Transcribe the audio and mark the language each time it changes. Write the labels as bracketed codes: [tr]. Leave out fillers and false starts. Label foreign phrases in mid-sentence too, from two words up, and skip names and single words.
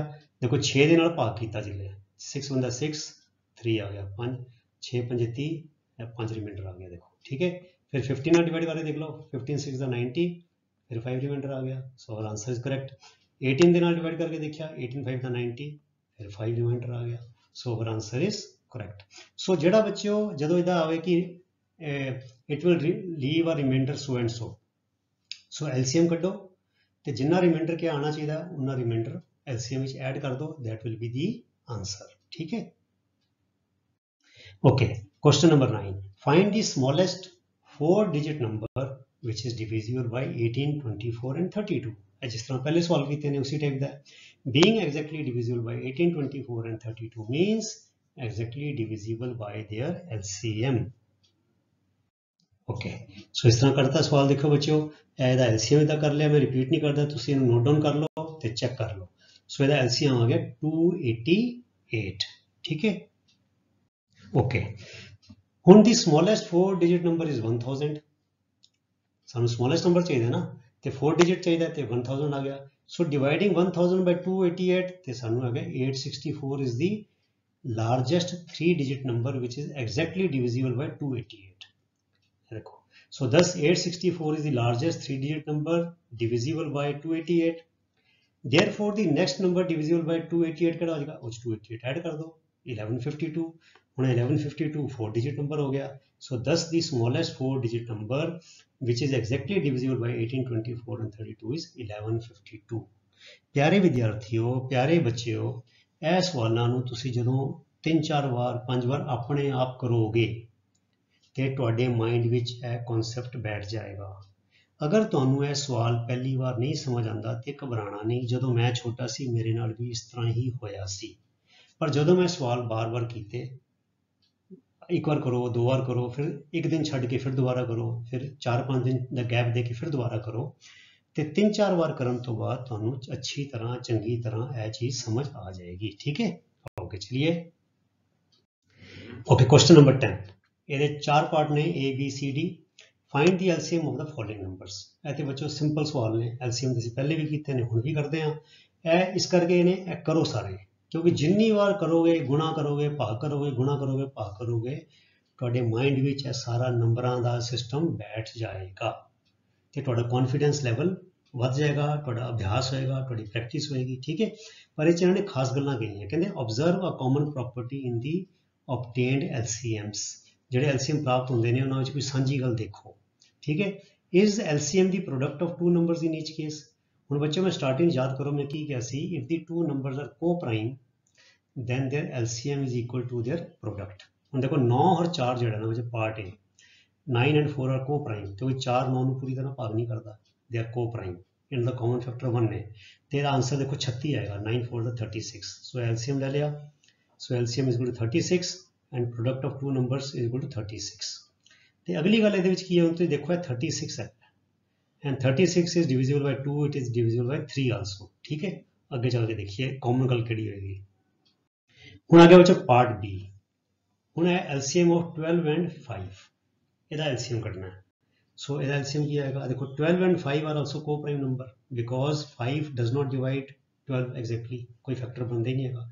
[pa] ਦੇਖੋ 6 ਦੇ ਨਾਲ ਭਾਗ ਕੀਤਾ ਜਿਲੇ 6 ਹੁੰਦਾ 6, 3 ਆ ਗਿਆ 5, 6 5 30, 5 ਰਿਮਾਈਂਡਰ ਆ ਗਿਆ। ਦੇਖੋ ਠੀਕ ਹੈ, ਫਿਰ 15 ਨਾਲ ਡਿਵਾਈਡ ਕਰਕੇ ਦੇਖ ਲਓ, 15 6 ਦਾ 90, ਫਿਰ 5 ਰਿਮਾਈਂਡਰ ਆ ਗਿਆ। [en] So our answer is correct. [pa] 18 ਦੇ ਨਾਲ ਡਿਵਾਈਡ ਕਰਕੇ ਦੇਖਿਆ, 18 5 ਦਾ 90, [hi] फिर 5 रिमाइंडर आ गया। [en] So our answer is correct. [pa] सो ਜਿਹੜਾ ਬੱਚਿਓ ਜਦੋਂ ਇਹਦਾ ਆਵੇ ਕਿ [en] It will leave a remainder so and so, [pa] ਸੋ LCM ਕੱਢੋ ਤੇ ਜਿੰਨਾ ਰਿਮਾਈਂਡਰ ਕਿ ਆਣਾ ਚਾਹੀਦਾ ਉਹਨਾਂ ਰਿਮਾਈਂਡਰ LCM ਵਿੱਚ ਐਡ ਕਰ ਦਿਓ। [en] That will be the answer. [pa] ਠੀਕ ਹੈ, [en] ਓਕੇ। Question number 9, find the smallest 4 digit number which is divisible by 18, 24 and 32. [hi] जिस तरह पहले सवाल किए ने उसी टाइप का। [en] Being exactly divisible by 18, 24 and 32 means exactly divisible by their LCM। [hi] ओके, सो इस तरह करता सवाल। देखो बच्चों, [pa] ਇਹਦਾ LCM ਇਹਦਾ ਕਰ ਲਿਆ, [hi] मैं रिपीट नहीं करता, [pa] ਤੁਸੀਂ ਇਹਨੂੰ [en] note down [hi] कर लो ਤੇ चेक कर लो। सो ਇਹਦਾ LCM आ गया 288। ठीक है, [en] ओके। ਹੁਣ ਦੀ smallest 4 digit number is 1000। [hi] ਸਾਨੂੰ [en] smallest number [hi] चाहिए ना, ਤੇ 4 digit चाहिए ਤੇ 1000 आ गया। [en] So dividing 1000 by 288 [pa] ਤੇ ਸਾਨੂੰ ਆ ਗਿਆ [en] 864 is the largest 3 digit number which is exactly divisible by 288। देखो, so thus 864 is the largest 3 digit number divisible by 288। Therefore the next number divisible by 288 [pa] ਕਿਹੜਾ ਹੋ ਜਾਏਗਾ, ਉਸ 288 ਐਡ ਕਰ ਦੋ [en] 1152। [pa] ਹੁਣ 1152 [en] 4 digit number [pa] ਹੋ ਗਿਆ। [en] So thus the smallest 4 digit number which is exactly divisible by 18, 24 and 32 is 1152। [hi] प्यारे विद्यार्थियों, प्यारे बच्चों, [pa] ਇਹ ਸਵਾਲਾਂ ਨੂੰ ਤੁਸੀਂ ਜਦੋਂ 3-4 ਵਾਰ 5 ਵਾਰ ਆਪਣੇ ਆਪ ਕਰੋਗੇ ਤੇ ਤੁਹਾਡੇ ਮਾਈਂਡ ਵਿੱਚ ਇਹ ਕਨਸੈਪਟ ਬੈਠ ਜਾਏਗਾ। ਅਗਰ ਤੁਹਾਨੂੰ ਇਹ ਸਵਾਲ ਪਹਿਲੀ ਵਾਰ ਨਹੀਂ ਸਮਝ ਆਉਂਦਾ ਤੇ ਘਬਰਾਣਾ ਨਹੀਂ। ਜਦੋਂ ਮੈਂ ਛੋਟਾ ਸੀ ਮੇਰੇ ਨਾਲ ਵੀ ਇਸ ਤਰ੍ਹਾਂ ਹੀ ਹੋਇਆ ਸੀ, ਪਰ ਜਦੋਂ ਮੈਂ ਸਵਾਲ ਬਾਰ-ਬਾਰ ਕੀਤੇ, ਇੱਕ ਵਾਰ ਕਰੋ, 2 ਵਾਰ ਕਰੋ, ਫਿਰ ਇੱਕ ਦਿਨ ਛੱਡ ਕੇ ਫਿਰ ਦੁਬਾਰਾ ਕਰੋ, ਫਿਰ 4-5 ਦਿਨ ਦਾ ਗੈਪ ਦੇ ਕੇ ਫਿਰ ਦੁਬਾਰਾ ਕਰੋ ਤੇ 3-4 ਵਾਰ ਕਰਨ ਤੋਂ ਬਾਅਦ ਤੁਹਾਨੂੰ ਅੱਛੀ ਤਰ੍ਹਾਂ ਚੰਗੀ ਤਰ੍ਹਾਂ ਇਹ ਚੀਜ਼ ਸਮਝ ਆ ਜਾਏਗੀ। ਠੀਕ ਹੈ, ਓਕੇ ਚਲਿਏ। ਓਕੇ, [en] Question number 10। [pa] ਇਹਦੇ 4 ਪਾर्ट ਨੇ A B C D। [en] Find the LCM of the following numbers. [pa] ਇਹ ਬੱਚੋ ਸਿੰਪਲ ਸਵਾਲ ਨੇ, LCM ਤੁਸੀਂ ਪਹਿਲੇ ਵੀ ਕੀਤੇ ਨੇ, ਹੁਣ ਵੀ ਕਰਦੇ ਆ। ਇਹ ਇਸ ਕਰਕੇ ਇਹਨੇ ਕਰੋ ਸਾਰੇ, ਕਿਉਂਕਿ ਜਿੰਨੀ ਵਾਰ ਕਰੋਗੇ, ਗੁਣਾ ਕਰੋਗੇ, ਭਾਗ ਕਰੋਗੇ, ਗੁਣਾ ਕਰੋਗੇ, ਭਾਗ ਕਰੋਗੇ, ਤੁਹਾਡੇ ਮਾइंड ਵਿੱਚ ਇਹ ਸਾਰਾ ਨੰਬਰਾਂ ਦਾ ਸਿਸਟਮ ਬੈਠ ਜਾਏਗਾ ਤੇ ਤੁਹਾਡਾ [en] confidence level [pa] ਵੱਧ ਜਾਏਗਾ, ਤੁਹਾਡਾ ਅਭਿਆਸ ਹੋਏਗਾ, ਤੁਹਾਡੀ ਪ੍ਰੈਕਟਿਸ ਹੋਏਗੀ। ਠੀਕ ਹੈ, ਪਰ ਇਹ 'ਚ ਇਹਨਾਂ ਨੇ ਖਾਸ ਗੱਲਾਂ ਕਹੀਆਂ। ਕਹਿੰਦੇ [en] Observe a common property in the obtained LCMs. [pa] ਜਿਹੜੇ LCM ਪ੍ਰਾਪਤ ਹੁੰਦੇ ਨੇ ਉਹਨਾਂ ਵਿੱਚ ਕੋਈ ਸਾਂਝੀ ਗੱਲ ਦੇਖੋ। [hi] ठीक है, [en] is LCM the product of two numbers in each case। [pa] ਹੁਣ ਬੱਚੇ ਮੈਂ ਸਟਾਰਟਿੰਗ ਯਾਦ ਕਰੋ ਮੈਂ ਕੀ ਕਿਹਾ ਸੀ, [en] if the two numbers are co-prime then their LCM is equal to their product। [pa] ਹੁਣ ਦੇਖੋ 9 और 4 ਜਿਹੜਾ ਨਾ ਬੱਚੇ ਪਾਰਟ ਹੈ, [en] 9 and 4 are co-prime, [pa] ਕਿਉਂਕਿ 4 9 ਨੂੰ ਪੂਰੀ ਤਰ੍ਹਾਂ ਭਾਗ ਨਹੀਂ ਕਰਦਾ, [en] they are co-prime, [pa] ਇਹਨਾਂ ਦਾ ਕਾਮਨ ਫੈਕਟਰ 1 ਹੈ ਤੇ ਇਹਦਾ ਆਨਸਰ ਦੇਖੋ 36 ਆਏਗਾ, 9 4 ਦਾ 36। ਸੋ LCM ਲੈ ਲਿਆ, [en] ਸੋ LCM is equal to 36 and product of two numbers is equal to 36। [pa] ਤੇ ਅਗਲੀ ਗੱਲ ਇਹਦੇ ਵਿੱਚ ਕੀ ਹੈ, ਹੁਣ ਤੁਸੀਂ ਦੇਖੋ ਇਹ 36 ਹੈ [en] and 36 is divisible by 2, it is divisible by 3 also। [pa] ਠੀਕ ਹੈ, ਅੱਗੇ ਚੱਲ ਕੇ ਦੇਖੀਏ ਕਾਮਨ ਗੱਲ ਕਿਹੜੀ ਹੋਏਗੀ। ਹੁਣ ਆ ਗਿਆ ਬੱਚੋ ਪਾਰਟ B। ਹੁਣ ਹੈ [en] LCM of 12 and 5, [pa] ਇਹਦਾ LCM ਕੱਢਣਾ ਹੈ। ਸੋ ਇਹਦਾ LCM ਕੀ ਆਏਗਾ, ਦੇਖੋ [en] 12 and 5 are also co-prime number because 5 does not divide 12 exactly, [pa] ਕੋਈ ਫੈਕਟਰ ਬਣਦਾ ਹੀ ਨਹੀਂ ਹੈਗਾ।